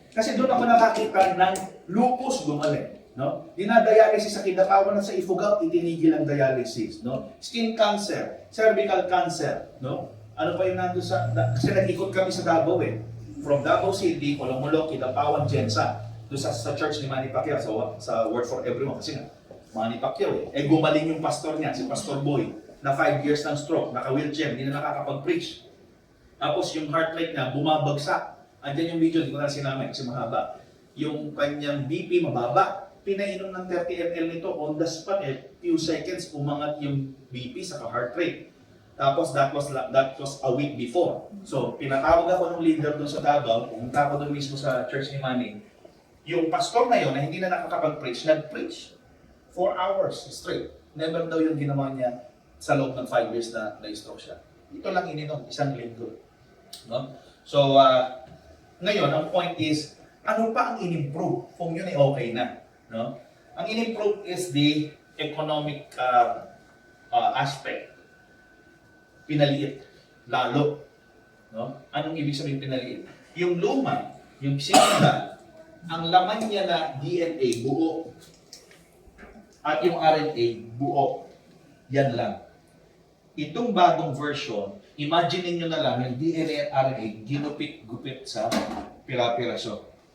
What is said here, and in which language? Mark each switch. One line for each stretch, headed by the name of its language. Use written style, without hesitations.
Filipino: Kasi doon ako nakakita ng lupus gumaling. No? Dinadialysis sa kinatawan at sa ifugaw, itinigil ang dialysis. No? Skin cancer, cervical cancer. No? Ano pa yung nandun sa... Kasi nag-ikot kami sa Davao eh. From Davao City, Colomolok, Kidapawan, Jensa. Doon sa church ni Manny Pacquiao, sa Word for Everyone. Kasi nga, Manny Pacquiao eh. Eh gumaling yung pastor niya, si Pastor Boy, na 5 years ng stroke, naka-wheelchair, hindi na nakakapag-preach. Tapos yung heart rate niya, bumabagsak. Andiyan yung video, hindi ko na sinamay kasi mahaba. Yung kanyang BP mababa. Pinainom ng 30 ml nito, on the spot eh, few seconds, umangat yung BP sa heart rate.
English: Tapos that was a week before.
Filipino: So, pinatawag ako ng leader doon sa Davao, pumunta ako doon mismo sa church ni Manny. Yung pastor na yun, na hindi na nakakapag-preach, nag-preach 4 hours straight. Never daw yung ginawa niya sa loob ng 5 years na na-stroke siya. Ito lang ininom, isang linggo. No? So, ngayon, ang point is, ano pa ang in-improve kung yun ay okay na? No?
English: Ang in-improve is the economic aspect.
Filipino: Pinaliit, lalo. No? Anong ibig sabihin pinaliit? Yung luma, yung sinunda, ang laman niya na DNA, buo. At yung RNA, buo. Yan lang. Itong bagong version, imagine nyo na lang yung DNA at RNA, ginupit-gupit sa pira-piraso.